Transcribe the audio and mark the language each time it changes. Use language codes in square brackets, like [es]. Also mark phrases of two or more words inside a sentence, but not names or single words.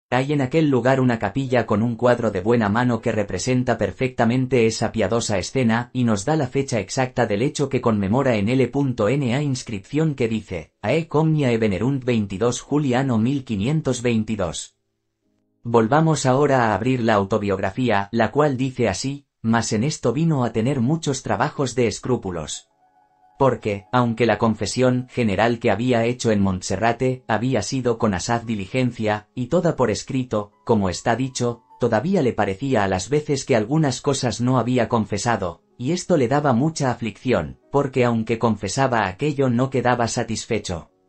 [es] Hay en aquel lugar una capilla con un cuadro de buena mano que representa perfectamente esa piadosa escena y nos da la fecha exacta del hecho que conmemora en L.na inscripción que dice, [la] Aec omnia venerunt 22 Juliano 1522. [es] Volvamos ahora a abrir la autobiografía, la cual dice así, mas en esto vino a tener muchos trabajos de escrúpulos. Porque, aunque la confesión general que había hecho en Montserrate había sido con asaz diligencia, y toda por escrito, como está dicho, todavía le parecía a las veces que algunas cosas no había confesado, y esto le daba mucha aflicción, porque aunque confesaba aquello no quedaba satisfecho.